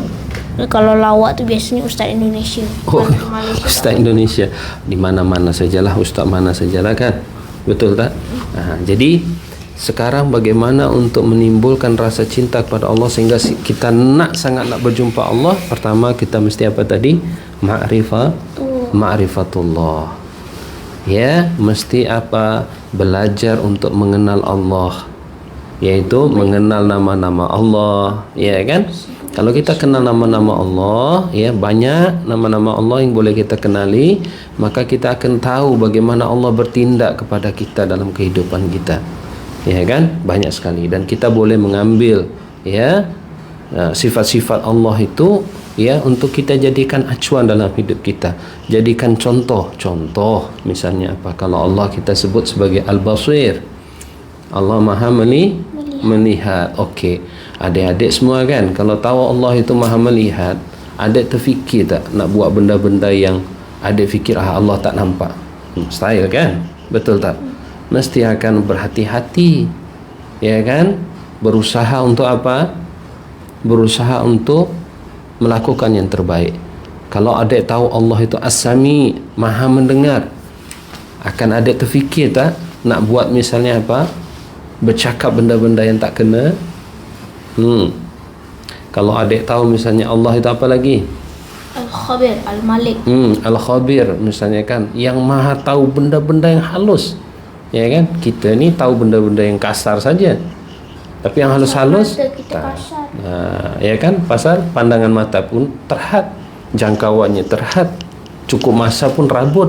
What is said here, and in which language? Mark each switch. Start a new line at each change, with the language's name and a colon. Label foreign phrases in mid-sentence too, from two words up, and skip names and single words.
Malay: Kalau lawak tu biasanya Ustaz Indonesia. Ustaz Indonesia di mana-mana sajalah, ustaz mana sajalah kan. Betul tak? Jadi sekarang bagaimana untuk menimbulkan rasa cinta kepada Allah sehingga kita sangat nak berjumpa Allah? Pertama kita mesti apa tadi? Ma'rifatullah. Ya, mesti apa? Belajar untuk mengenal Allah, yaitu mengenal nama-nama Allah, ya kan? Kalau kita kenal nama-nama Allah, ya, banyak nama-nama Allah yang boleh kita kenali, maka kita akan tahu bagaimana Allah bertindak kepada kita dalam kehidupan kita. Ya kan? Banyak sekali, dan kita boleh mengambil ya sifat-sifat Allah itu ya untuk kita jadikan acuan dalam hidup kita. Jadikan contoh misalnya apa? Kalau Allah kita sebut sebagai Al-Basir. Allah Maha melihat. Okey. Adik-adik semua kan, kalau tahu Allah itu Maha melihat, adik terfikir tak nak buat benda-benda yang adik fikir Allah tak nampak? Mustahil kan? Betul tak? Mesti akan berhati-hati, ya kan? Berusaha untuk apa? Berusaha untuk melakukan yang terbaik. Kalau adik tahu Allah itu As-Sami, Maha mendengar, akan adik terfikir tak nak buat misalnya apa? Bercakap benda-benda yang tak kena? Kalau adik tahu misalnya Allah itu apa lagi? Al-Khabir, Al-Malik. Al-Khabir misalnya kan, yang Maha tahu benda-benda yang halus. Ya kan? Kita ni tahu benda-benda yang kasar saja. Tapi yang halus-halus ya kan? Pasal pandangan mata pun terhad, jangkauannya terhad, cukup masa pun rabut.